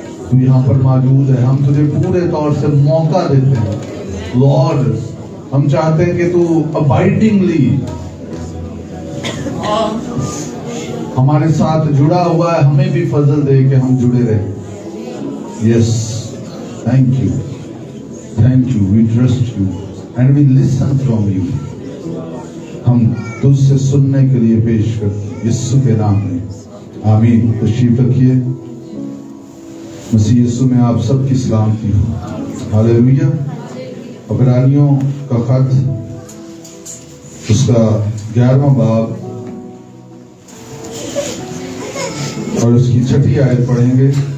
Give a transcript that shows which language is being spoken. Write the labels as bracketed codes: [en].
[hi] तू यहाँ पर मौजूद है, हम तुझे पूरे तौर से मौका देते हैं। Lord, हम चाहते हैं कि तू abidingly हमारे साथ जुड़ा हुआ है, हमें भी फजल दे कि हम जुड़े रहे। [en] Yes, thank you, thank you. We trust you and we listen from you. [hi] हम तुझसे सुनने के लिए पेश करते हैं यीशु के नाम में, आमीन। तशरीफ रखिए। मसीह यीशु में आप सबकी सलामती हो। हालेलुया। इब्रानियों का खत उसका 11वां बाब और उसकी 6ठी आयत पढ़ेंगे।